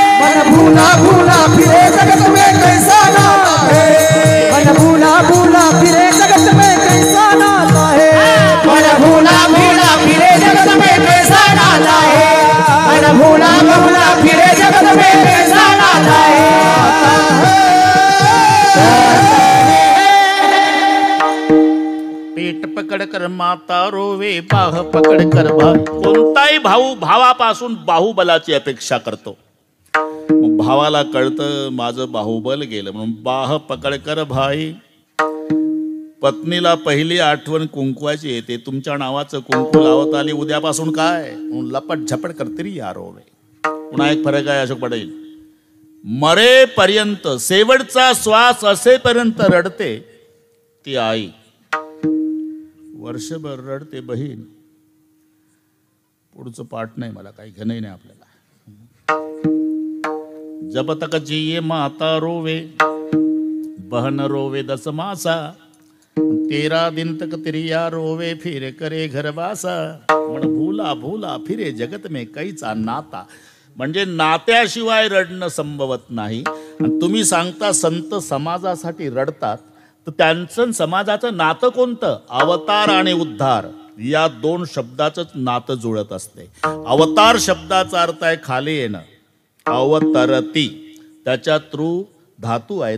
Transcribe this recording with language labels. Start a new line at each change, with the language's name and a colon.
Hindi: मन भूला भूला फिरे जगत में कैसा नाता है मन भूला भूला फिरे जगत में कैसा नाता है मन भूला भूला फिरे जगत में कैसा नाता है मन भूला भूला फिरे जगत में कैसा नाता पेट पकड कर माता रोवे बाह पकड कर भाई
Marathi: कोणताही भाऊ भावापासून बाहुबलाची अपेक्षा करतो. मग भावाला कळतं माझं बाहुबल गेलं म्हणून
Hindi: बाह पकड कर भाई.
Marathi: पत्नीला पहिली आठवण कुंकवाची येते. तुमच्या नावाचं कुंकू लावत आली उद्यापासून काय म्हणून लपट झपट करतरी या रोवे. पुन्हा एक फरक आहे अशोक पाटील. मरेपर्यंत शेवटचा श्वास असेपर्यंत रडते ती आई. वर्षभर रडते बहीण. पुढचं पाठ नाही मला काही घेणं नाही आपल्याला.
Hindi: जब तक जिये माता रोवे बहन रोवे 10 मासा 13 दिन तक तिरिया रोवे फिर करे घरवासा म्हण भूला भूला फिरे जगत में कैचा नाता.
Marathi: म्हणजे नात्याशिवाय रडणं संभवत नाही. आणि तुम्ही सांगता संत समाजासाठी रडतात तर त्यांचं समाजाचं नातं कोणतं? अवतार आणि उद्धार या 2 शब्दाचंच नातं जुळत असते. अवतार शब्दाचा अर्थ आहे खाली येणं. अवतरती त्याच्या तृ धातू आहे.